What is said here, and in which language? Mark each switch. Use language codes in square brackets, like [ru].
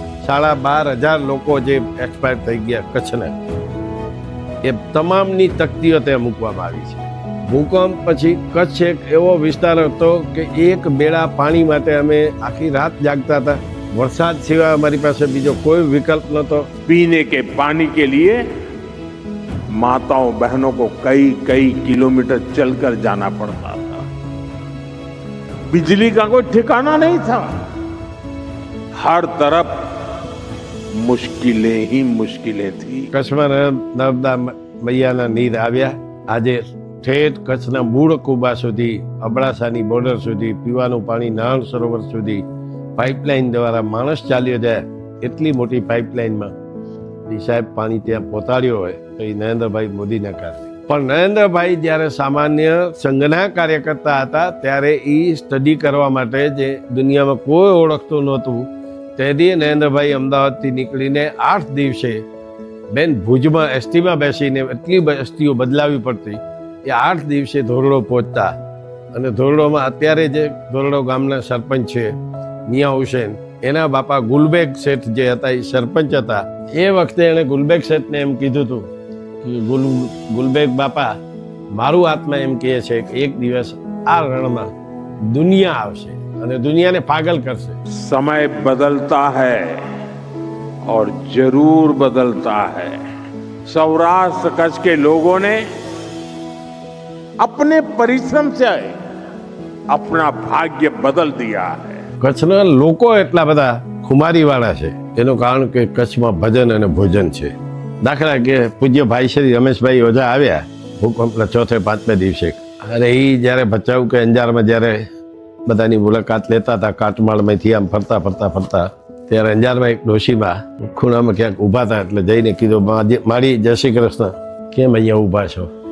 [gu] 12,500 લોકો જે એક્સપાયર થઈ ગયા કચ્છના, એ તમામની તકતીઓ ત્યાં મૂકવામાં આવી છે. ભૂકંપ પછી કચ્છ એક એવો વિસ્તાર હતો કે એક બેડા પાણી માટે અમે આખી રાત જાગતા હતા. વરસાદ સિવાય અમારી પાસે બીજો કોઈ વિકલ્પ નહોતો. [hi] पीने के पानी के लिए माताओं बहनों को कई किलोमीटर चलकर जाना पड़ता था. बिजली का कोई ठिकाना नहीं था. हर तरफ मुश्किलें ही मुश्किलें थी. [gu] કચ્છમાં નર્મદા મૈયાના નીર આવ્યા. આજે ઠેઠ કચ્છના મૂળ કુબા સુધી, અબડાસાની બોર્ડર સુધી, પીવાનું પાણી નારાયણ સરોવર સુધી પાઇપલાઇન દ્વારા માણસ ચાલ્યો જાય. એટલી મોટી પાઇપલાઇનમાં સાહેબ પાણી ત્યાં પહોંચાડ્યો હોય તો એ નરેન્દ્રભાઈ મોદીના કારણે. પણ નરેન્દ્રભાઈ જ્યારે સામાન્ય સંઘના કાર્યકર્તા હતા ત્યારે એ સ્ટડી કરવા માટે જે દુનિયામાં કોઈ ઓળખતું નહોતું, તેથી નરેન્દ્રભાઈ અમદાવાદથી નીકળીને 8 દિવસે બેન ભુજમાં એસટીમાં બેસીને એટલી એસટીઓ બદલાવી પડતી, એ 8 દિવસે ધોરડો પહોંચતા. અને ધોરડોમાં અત્યારે જે ધોરડો ગામના સરપંચ છે મિયા હુસેન, એના બાપા ગુલબેગ શેઠ જે હતા એ સરપંચ હતા. એ વખતે એણે ગુલબેગ શેઠને એમ કીધું હતું કે ગુલબેગ બાપા, મારું આત્મા એમ કહે છે કે એક દિવસ આ રણમાં દુનિયા આવશે અને દુનિયાને પાગલ કરશે. [hi] समय बदलता है और जरूर बदलता है. सौराष्ट्र कच्छ के लोगों ने अपने परिश्रम से अपना भाग्य बदल दिया है. [gu] કચ્છના લોકો એટલા બધા ખુમારીવાળા છે એનું કારણ કે કચ્છમાં ભજન અને ભોજન છે. દાખલા કે પૂજ્ય ભાઈ શ્રી રમેશભાઈ ઓઝા આવ્યા ભૂકંપના 4 5 દિવસે, અને એ જ્યારે ભચાઉ કે અંજારમાં જ્યારે બધાની મુલાકાત લેતા હતા કાટમાળમાંથી આમ ફરતા ફરતા ફરતા, ત્યારે અંજારમાં એક ડોશીમાં ખૂણામાં ક્યાંક ઊભા હતા એટલે જઈને કીધું, મારી જય શ્રી કૃષ્ણ, કેમ અહીંયા ઊભા છો?